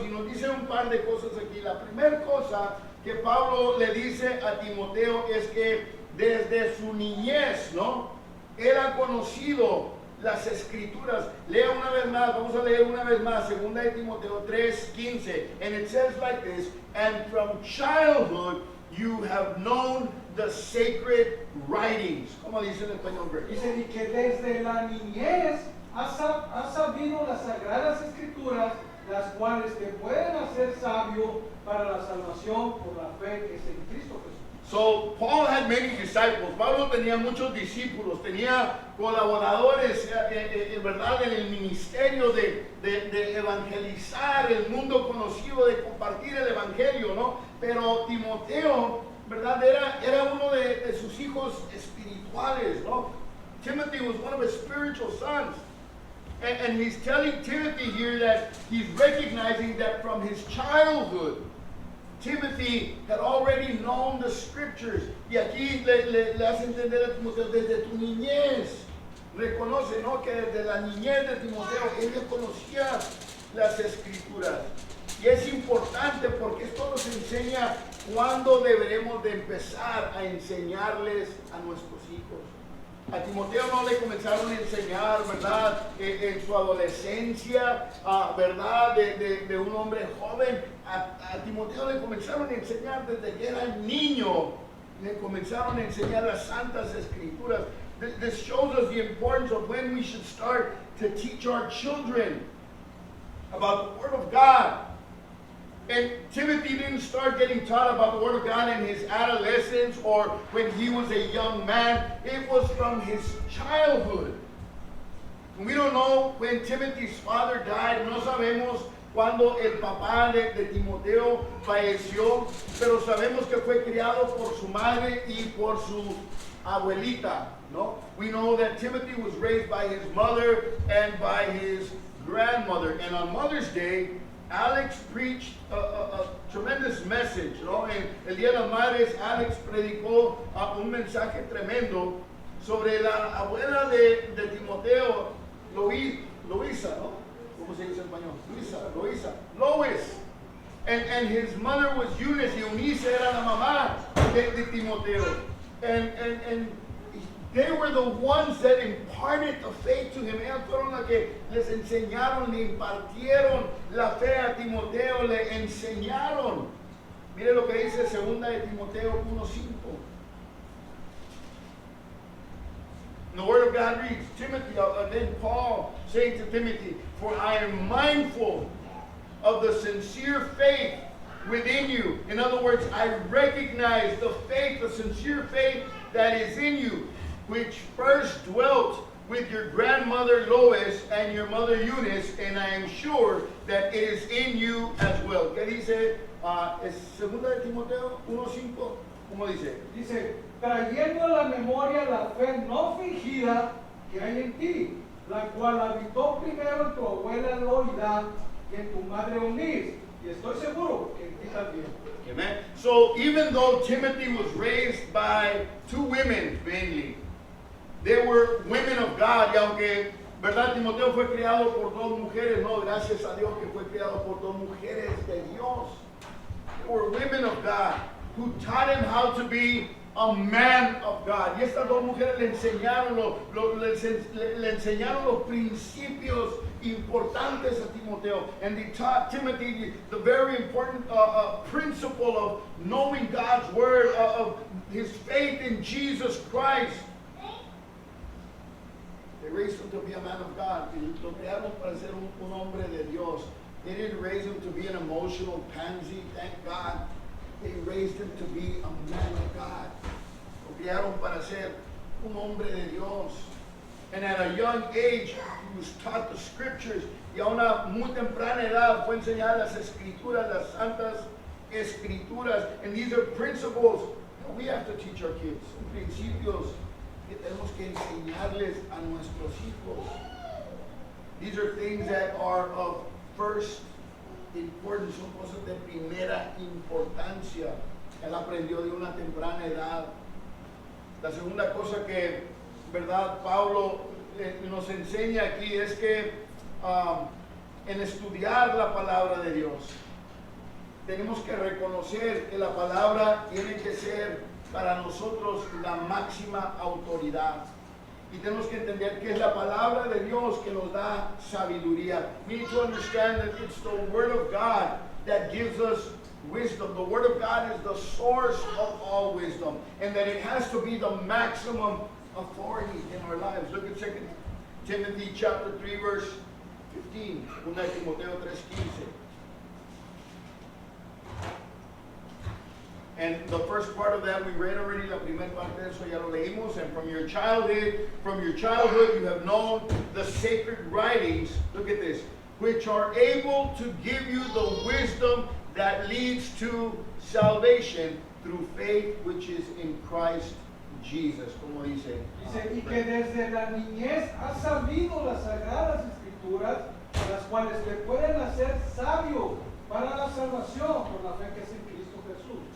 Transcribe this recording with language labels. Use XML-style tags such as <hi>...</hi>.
<es>Y nos dice un par de cosas aquí. La primera cosa que Pablo le dice a Timoteo es que desde su niñez, ¿no?, él ha conocido las escrituras. Lea una vez más, vamos a leer una vez más, 2 de Timoteo 3:15.</es> <en>And it says like this, and from childhood you have known the sacred writings.</en> <es>¿Cómo dice en español, Greg? Dice, y que desde la niñez has sabido las sagradas escrituras, las cuales te pueden hacer sabio para la salvación por la fe que es en Cristo Jesús.</es> <en>So Paul had many disciples.</en> <es>Pablo tenía muchos discípulos, tenía colaboradores, verdad, en el ministerio de evangelizar el mundo conocido, de compartir el evangelio, ¿no? Pero Timoteo, verdad, era uno de sus hijos espirituales, ¿no?</es> <en>Timothy was one of his spiritual sons. And he's telling Timothy here that he's recognizing that from his childhood, Timothy had already known the scriptures.</en> <es>Y aquí le hace entender a Timoteo, desde tu niñez, reconoce, ¿no?, que desde la niñez de Timoteo, él ya conocía las escrituras. Y es importante porque esto nos enseña cuándo deberemos de empezar a enseñarles a nuestros hijos. A Timoteo no le comenzaron a enseñar, ¿verdad?, en su adolescencia, ¿verdad?, de un hombre joven. A Timoteo le comenzaron a enseñar desde que era niño. Le comenzaron a enseñar las santas escrituras.</es> <en>This shows us the importance of when we should start to teach our children about the Word of God. And Timothy didn't start getting taught about the Word of God in his adolescence or when he was a young man. It was from his childhood. We don't know when Timothy's father died.</en> <es>No sabemos cuando el papá de Timoteo falleció, pero sabemos que fue criado por su madre y por su abuelita, ¿no?</es> <en>We know that Timothy was raised by his mother and by his grandmother. And on Mother's Day, Alex preached a tremendous message, ¿no?</en> <es>En el Día de las Madres, Alex predicó un mensaje tremendo sobre la abuela de Timoteo, Loisa, ¿no? ¿Cómo se dice en español? Loisa. Lois.</es> <en>And his mother was Eunice,</en> <es>y Eunice era la mamá de Timoteo.</es> <en>And they were the ones that imparted the faith to him.</en> <es>Ellas fueron las que les enseñaron, le impartieron la fe a Timoteo, le enseñaron. Mire lo que dice 2 de Timoteo 1:5.</es> <en>The Word of God reads, Timothy, then Paul saying to Timothy, for I am mindful of the sincere faith within you. In other words, I recognize the faith, the sincere faith that is in you, which first dwelt with your grandmother Lois and your mother Eunice, and I am sure that it is in you as well.</en> <es>¿Qué dice? Es 2 de Timoteo 1:5. ¿Cómo dice? Dice, trayendo a la memoria la fe no fingida que hay en ti, la cual habitó primero en tu abuela Loida y en tu madre Eunice, y estoy seguro que en ti también.</es> <en>Amen. So even though Timothy was raised by two women mainly, they were women of God, y aunque, ¿verdad?, Timoteo fue criado por dos mujeres, no, gracias a Dios que fue criado por dos mujeres de Dios. They were women of God who taught him how to be a man of God.</en> <es>Y estas dos mujeres le enseñaron los principios importantes a Timoteo.</es> <en>And they taught Timothy the very important principle of knowing God's word, of his faith in Jesus Christ. They raised him to be a man of God.</en> <es>Lo crearon para ser un hombre de Dios.</es> <en>They didn't raise him to be an emotional pansy, thank God. They raised him to be a man of God.</en> <es>Lo crearon para ser un hombre de Dios.</es> <en>And at a young age, he was taught the scriptures.</en> <es>Y a una muy temprana edad fue enseñada las escrituras, las santas escrituras.</es> <en>And these are principles that we have to teach our kids.</en> <es>Son principios que tenemos que enseñarles a nuestros hijos.</es> <en>These are things that are of first</en> <es>important, son cosas de primera importancia. Él aprendió de una temprana edad. La segunda cosa que, verdad, Pablo nos enseña aquí es que en estudiar la palabra de Dios, tenemos que reconocer que la palabra tiene que ser para nosotros la máxima autoridad. Y tenemos que entender que es la palabra de Dios que nos da sabiduría.</es> <en>We need to understand that it's the Word of God that gives us wisdom. The Word of God is the source of all wisdom. And that it has to be the maximum authority in our lives. Look at 2 Timothy chapter 3 verse 15. 1 Timoteo 3:15. And the first part of that we read already,</en> <es>la primera parte de eso ya lo leímos.</es> <en>And from your childhood you have known the sacred writings, look at this, which are able to give you the wisdom that leads to salvation through faith which is in Christ Jesus.</en> <es>Como dice. Dice, y que desde la niñez has sabido las sagradas escrituras, las cuales te pueden hacer sabio para la salvación por la fe que es en Cristo Jesús.</es>